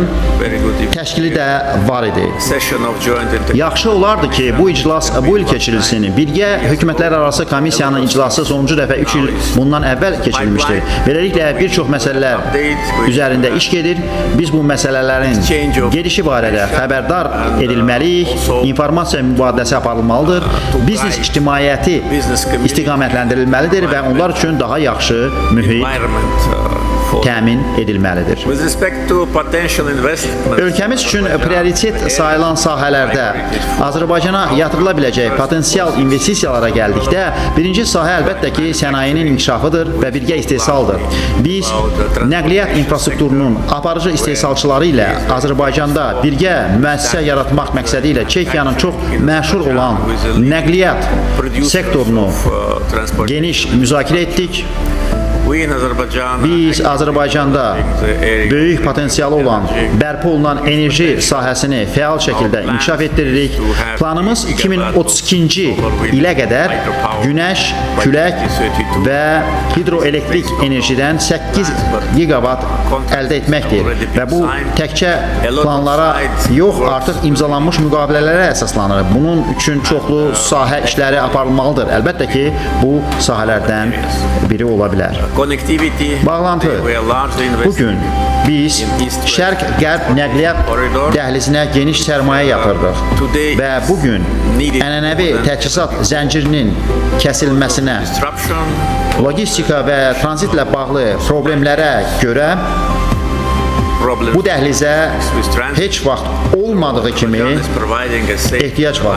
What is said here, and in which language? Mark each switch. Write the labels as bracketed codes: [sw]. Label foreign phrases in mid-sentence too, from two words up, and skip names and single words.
[en] very good [az] təşkili də var idi. [en] session of joint [az] Yaxşı olardı ki, bu iclas bu il keçirilsin. Birgə hökumətlər arası komissiyanın iclası sonuncu dəfə 3 il bundan əvvəl keçirilmişdir. Beləliklə bir çox məsələlər üzərində iş gedir. Biz bu məsələlərin gedişi barədə xəbərdar edilməliyik. İnformasiya mübadiləsi aparılmalıdır. Biznes ictimaiyyəti istiqamətləndirilməlidir və onlar üçün daha yaxşı mühit təmin edilməlidir. [en] With respect to potential investment, [az] Ölkəmiz üçün prioritet sayılan sahələrdə Azərbaycana yatırıla biləcək potensial investisiyalara gəldikdə, birinci sahə əlbəttə ki, sənayenin inkişafıdır və birgə istehsaldır. Biz nəqliyyat infrastrukturunun aparıcı istehsalçıları ilə Azərbaycanda birgə müəssisə yaratmaq məqsədi ilə Çexiyanın çox məşhur olan nəqliyyat sektorunu geniş müzakirə etdik. [en] we in Azerbaijan [az] Biz Azərbaycanda böyük potensialı olan bərpa olunan enerji sahəsini fəal şəkildə inkişaf etdiririk. Planımız 2032-ci ilə qədər günəş, külək və hidroelektrik enerjidən 8 gigavat əldə etməkdir. Və bu təkcə planlara yox, artıq imzalanmış müqavilələrə əsaslanır. Bunun üçün çoxlu sahə işləri aparılmalıdır. Əlbəttə ki, bu sahələrdən biri ola bilər. [en] connectivity. [az] Bağlantı. [en] We are largely invested [az] Bugün biz şərq-qərb nəqliyyat dəhlizinə geniş sərmayə yatırdıq və bugün ənənəvi təchizat zəncirinin kəsilməsinə, [en] disruption [az] logistika və tranzitlə bağlı problemlərə görə bu dəhlizə heç vaxt olmadığı kimi ehtiyac var.